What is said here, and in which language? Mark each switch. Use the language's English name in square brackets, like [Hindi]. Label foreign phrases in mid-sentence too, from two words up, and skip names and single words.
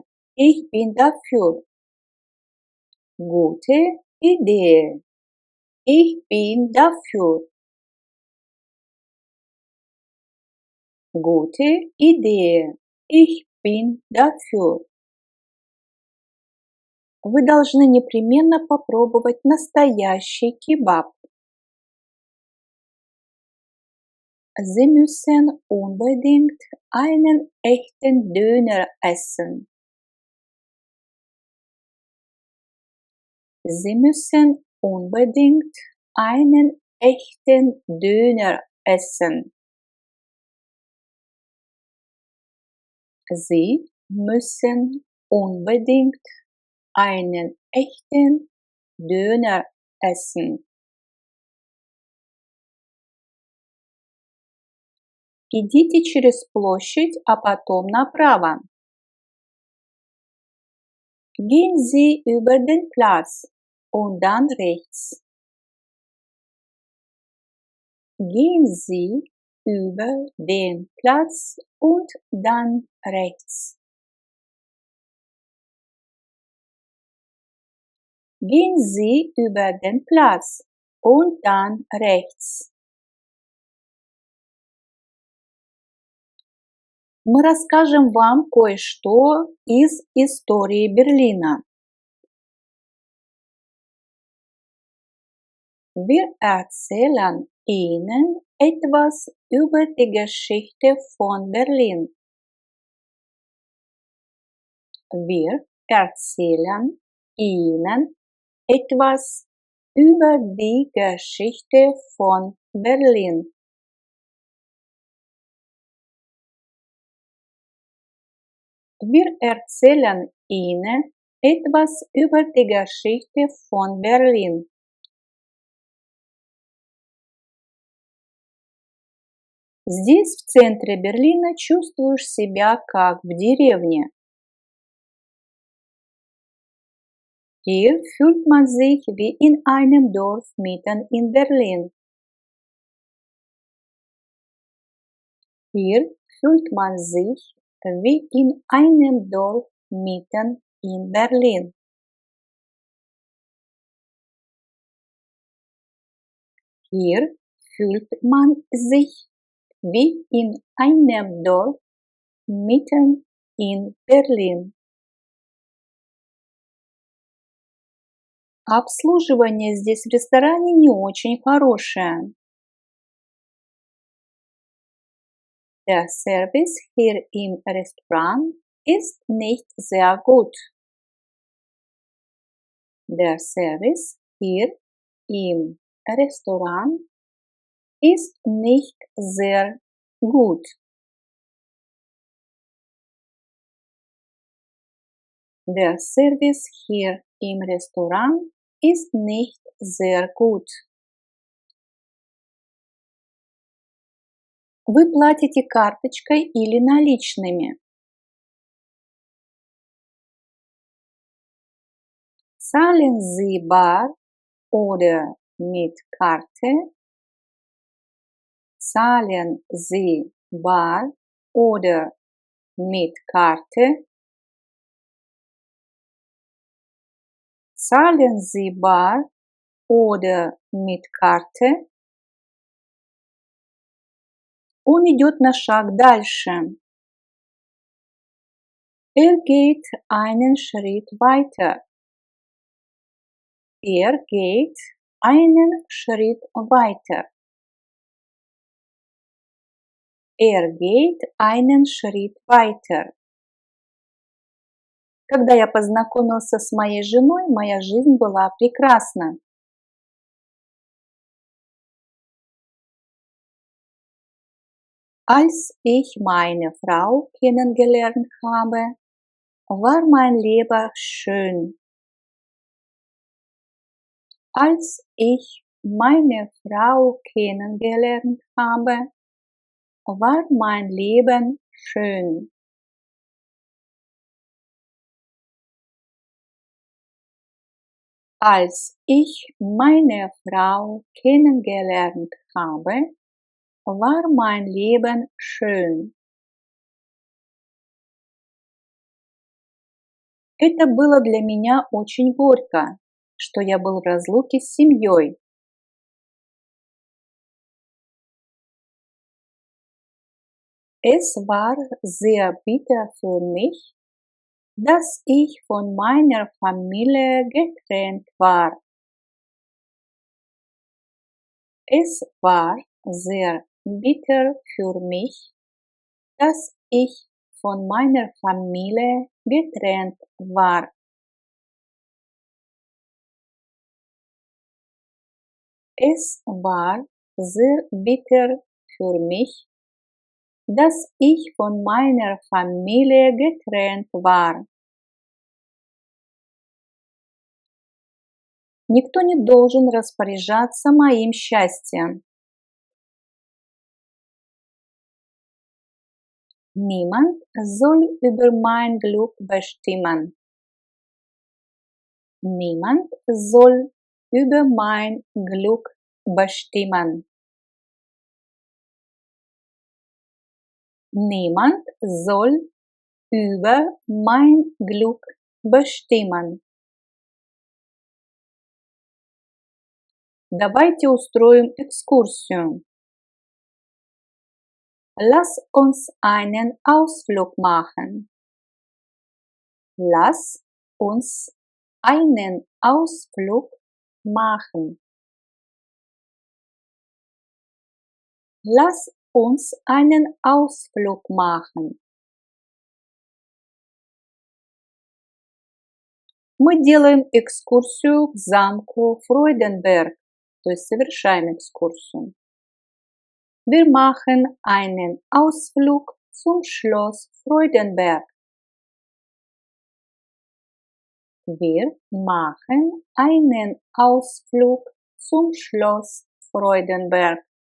[German] Ich bin dafür. Gute Idee. Ich bin dafür. Gute Idee. Ich bin dafür. [Russian] Вы должны непременно попробовать настоящий кебаб. [German] Sie müssen unbedingt einen echten Döner essen. Sie müssen unbedingt einen echten Döner essen. Sie müssen unbedingt einen echten Döner essen. [Russian] Идите через площадь, а потом направо. [German] Gehen Sie über den Platz und dann rechts. Gehen Sie über den Platz und dann rechts. Gehen Sie über den Platz und dann rechts. [Russian] Мы расскажем вам кое-что из истории Берлина. [German] Wir erzählen Ihnen etwas über die Geschichte von Berlin. Wir erzählen Ihnen etwas über die Geschichte von Berlin. Wir erzählen Ihnen etwas über die Geschichte von Berlin. [Russian] Здесь, в центре Берлина, чувствуешь себя как в деревне. [German] Hier fühlt man sich wie in einem Dorf mitten in Berlin. Hier fühlt man sich wie in einem Dorf mitten in Berlin. Hier fühlt man sich wie in einem Dorf mitten in Berlin. [Russian] Обслуживание здесь в ресторане не очень хорошее. [German] Der Service hier im Restaurant ist nicht sehr gut. Der Service hier im Restaurant ist nicht sehr gut. Der Service hier im Restaurant ist nicht sehr gut. [Russian] Вы платите карточкой или наличными? [German] Zahlen Sie bar oder mit Karte? Zahlen Sie bar oder mit Karte? Zahlen Sie bar oder mit Karte? [Russian] Он идет на шаг дальше. [German] Geht einen Schritt weiter. Geht einen Schritt weiter. Geht einen Schritt weiter. [Russian] Когда я познакомился с моей женой, моя жизнь была прекрасна. [German] Als ich meine Frau kennengelernt habe, war mein Leben schön. Als ich meine Frau kennengelernt habe, war mein Leben schön. Als ich meine Frau kennengelernt habe, war mein Leben schön. [Russian] Это было для меня очень горько, что я был в разлуке с семьей. [German] Es war sehr bitter für mich, dass ich von meiner Familie getrennt war. Es war sehr bitter für mich, dass ich von meiner Familie getrennt war. Es war sehr bitter für mich, dass ich von meiner Familie getrennt war. [Russian] Никто не должен распоряжаться моим счастьем. [German] Niemand soll über mein Glück bestimmen. Niemand soll über mein Glück bestimmen. Niemand soll über mein Glück bestimmen. [Russian] Давайте устроим экскурсию. [German] Lass uns einen Ausflug machen. Lass uns einen Ausflug machen. Lass uns einen Ausflug machen. [Russian] Мы делаем экскурсию к замку Freudenberg, то есть совершаем экскурсию. [German] Wir machen einen Ausflug zum Schloss Freudenberg. Wir machen einen Ausflug zum Schloss Freudenberg.